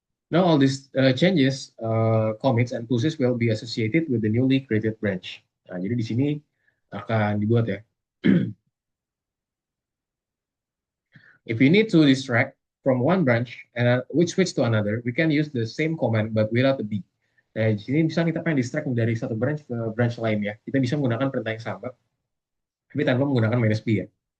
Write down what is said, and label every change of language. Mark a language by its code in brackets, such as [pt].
[en] Now all these changes, commits and pushes will be associated with the newly created branch. [id] Nah, jadi di sini akan dibuat ya. [en] If we need to distract from one branch and we switch to another, we can use the same command but without the B. [id] Nah, di sini bisa kita pengen distract dari satu branch ke branch lain ya. Kita bisa menggunakan perintah yang sama, tapi tanpa menggunakan minus B ya.